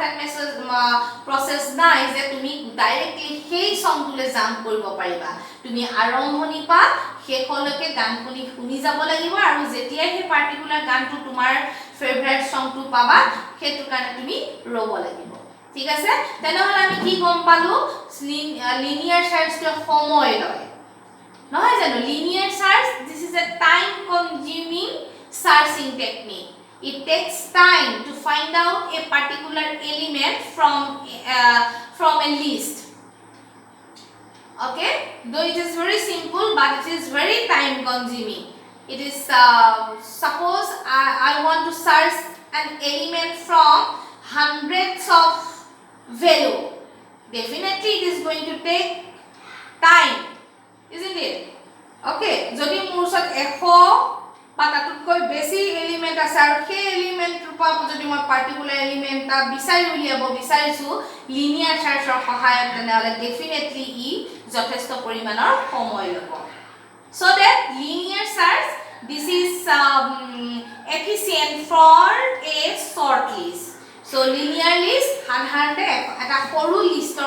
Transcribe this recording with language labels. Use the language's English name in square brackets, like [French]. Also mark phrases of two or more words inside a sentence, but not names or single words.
[English] hand message process [Assamese] নাই যে তুমি ডাইৰেক্টলি সেই সংটোলে জাম্প কৰিব পাৰিবা তুমি আৰম্ভণি পা শেষলৈকে গান শুনি যাব লাগিব আৰু যেতিয়া সেই পাৰ্টিকুলাৰ গানটো তোমাৰ [English] favorite song [Assamese] পাবা হেতু কাৰণে তুমি ৰব লাগিব ঠিক আছে তেনেহলে আমি কি গম পালো [English] linear search [Assamese] সময় লয় নহয় জানো [English] linear search this is a time consuming searching technique it takes time to find out a particular element from a list okay though it is very simple but it is very time consuming it is suppose I want to search an element from hundreds of value definitely it is going to take time isn't it okay [Assamese] যদি মোৰ ওচৰত 100 বা তাতকৈ বেছি এলিমেন্ট আছে আৰু সেই এলিমেন্টৰ পৰা যদি মই [English] particular element [Assamese] বিচাৰি উলিয়াব বিচাৰিছো [English] linear search [Assamese] সহায়ত তেনেহলে ডেফিনেটলি ই যথেষ্ট পৰিমাণৰ সময় ল'ব [English] so that linear search this is efficient for a short list so linear list [Assamese] সাধাৰণতে এটা সৰু লিষ্টৰ